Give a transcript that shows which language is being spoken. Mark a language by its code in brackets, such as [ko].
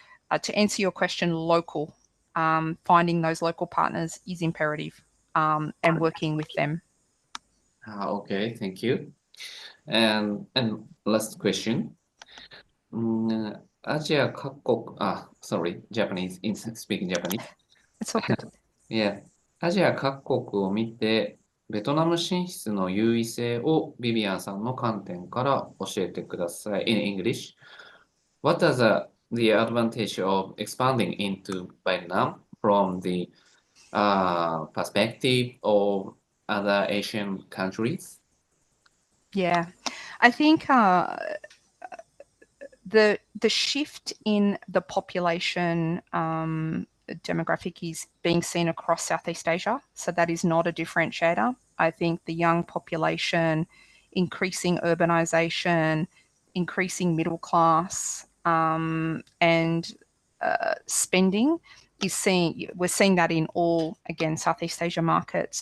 [en] But to answer your question, local, finding those local partners is imperative and working with them. Okay, thank you. And last question. [ja] アジア各国、 [en] sorry, Japanese, speaking Japanese. It's all good. Yeah. [ja] アジア各国を見て、ベトナム進出の優位性をビビアンさんの観点から教えてください。 [en] In English, what are the advantage of expanding into Vietnam from the perspective of other Asian countries? Yeah, I think the shift in the population demographic is being seen across Southeast Asia, so that is not a differentiator. I think the young population, increasing urbanization, increasing middle class, and spending we're seeing that in all, again, Southeast Asia markets.